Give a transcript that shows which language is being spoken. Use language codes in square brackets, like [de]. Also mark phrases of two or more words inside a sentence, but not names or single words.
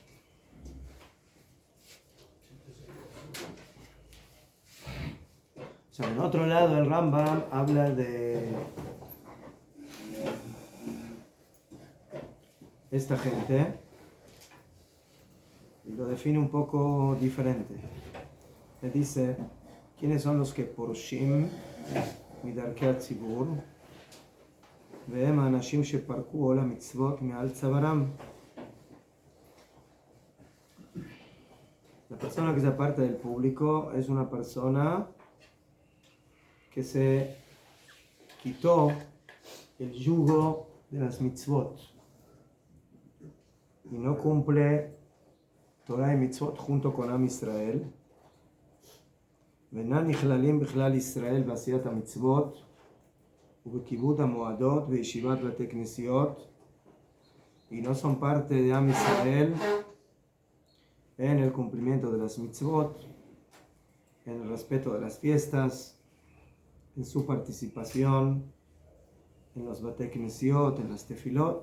[es] O sea, en otro lado el Rambam habla de esta gente y lo define un poco diferente. Le dice, ¿quiénes son los que [he] פורשים מדרכי הציבור? והם האנשים שפרקו עול המצוות מעל צווארם. [es] La persona que se aparta del público es una persona que se quitó el yugo de las mitzvot y no cumple Torah y mitzvot junto con Am Israel. [he] ואינם נכללים בכלל ישראל בעשיית המצוות ובכיבוד המועדות וישיבת בתי כנסיות, [es] y no son parte de Am Israel en el cumplimiento de las mitzvot, en el respeto de las fiestas, en su participación en los [he] בתי כנסיות, [es] en las tefilot.